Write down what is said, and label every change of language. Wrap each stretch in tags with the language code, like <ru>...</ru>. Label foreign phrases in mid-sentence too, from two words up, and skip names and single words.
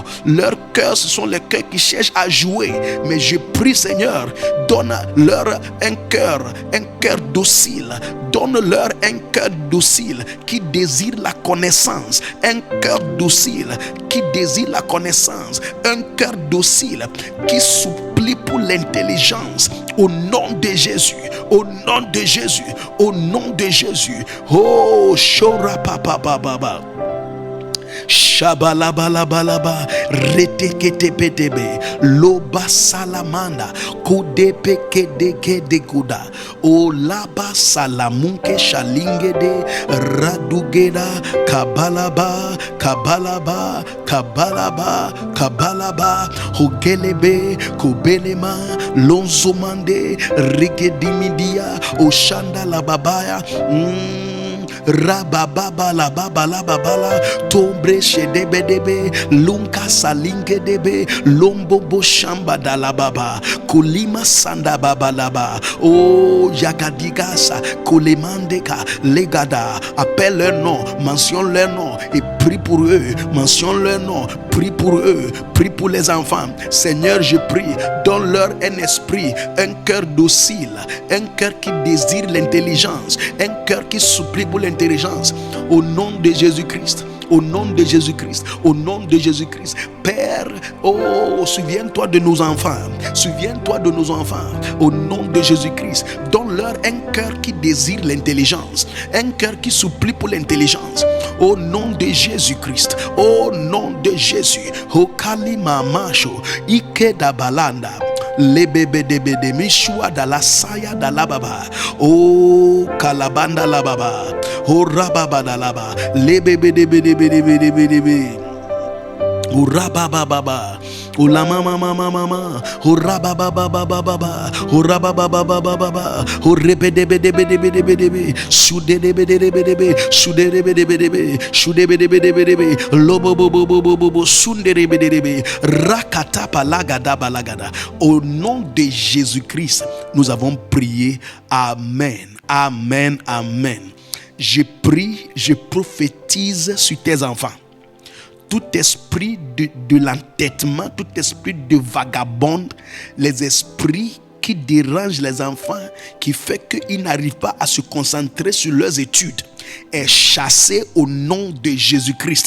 <fr>Leurs cœurs, ce sont les cœurs qui cherchent à jouer. Mais je prie, Seigneur, donne-leur un cœur docile. Donne-leur un cœur docile qui désire la connaissance. Un cœur docile qui désire la connaissance. Un cœur docile qui supplie pour l'intelligence. Au nom de Jésus. Oh, Shora Papa Baba. Shabalabalaba reteketepetebe loba salamanda kudepeke de kuda o laba salamunke shalingede radugeda kabalaba hogelebe kubelema lonzomande rigedimidia oshanda la babaya Rabababa la baba la babala. Tombre shedebe debe. Lunka salinke debe. Lombobo shamba da la baba. Kolima sanda baba laba. Oh Yagadigasa. Kolemandeka. Legada. Appelle leur nom. Mentionne leur nom. Et prie pour eux. Mentionne leur nom. Prie pour eux. Prie pour les enfants. Seigneur, je prie. Donne-leur un esprit. Un cœur docile. Un cœur qui désire l'intelligence. Un cœur qui supplie pour l'intelligence. Au nom de Jésus-Christ. Au nom de Jésus-Christ. Au nom de Jésus-Christ. Père, oh, souviens-toi de nos enfants. Souviens-toi de nos enfants. Au nom de Jésus-Christ. Donne-leur un cœur qui désire l'intelligence. Un cœur qui supplie pour l'intelligence. Au nom de Jésus-Christ. Au nom de Jésus. Hokalima macho. Ike da balanda. Lebebe debe de mishua da la saya da la baba. Oh kalabanda la baba. Oh rababa da la baba. Lebebe debe debe debe debe debe. Oh rababa baba. Oh la mama mama mama. Oh rababa baba baba. Oh rababa baba baba. Oh rebe debe debe debe debe debe. Shude debe debe debe. Shude debe debe debe. Shude debe debe debe. Lobo bobo bobo bobo. Sunde debe debe. Rakata palagada balagada. Au nom de Jésus-Christ, nous avons prié. Amen. Amen. Amen. Je prie, je prophétise sur tes enfants. Tout esprit de l'entêtement, tout esprit de vagabonde, les esprits qui dérangent les enfants, qui fait qu'ils n'arrivent pas à se concentrer sur leurs études, est chassé au nom de Jésus-Christ.</fr>